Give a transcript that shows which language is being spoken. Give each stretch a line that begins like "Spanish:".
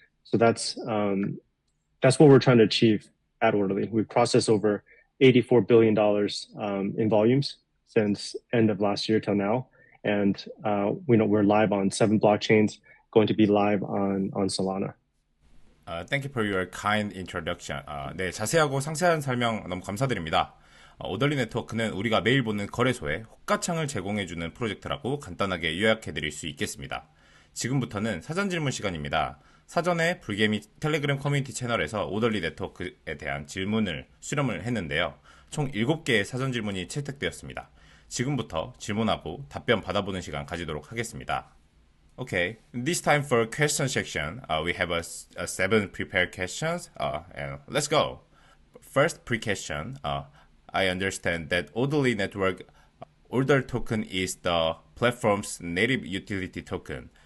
English: So that's what we're trying to achieve at Orderly. We've processed over $84 billion in volumes since end of last year till now. And we're live on 7 blockchains, going to be live on Solana. Thank you for your kind introduction.
Korean: 네, 자세하고 상세한 설명 너무 감사드립니다. 오덜리 네트워크는 우리가 매일 보는 거래소에 호가창을 제공해주는 프로젝트라고 간단하게 요약해드릴 수 있겠습니다. 지금부터는 사전 질문 시간입니다. 사전에 불개미 텔레그램 커뮤니티 채널에서 오덜리 네트워크에 대한 질문을 수렴을 했는데요. 총 7개의 사전 질문이 채택되었습니다. 지금부터 질문하고 답변 받아보는 시간 가지도록 하겠습니다.
English: Okay, this time for question section, we have 7 prepared questions, and let's go. First pre-question, I understand that Odelli Network order token is the platform's native utility token.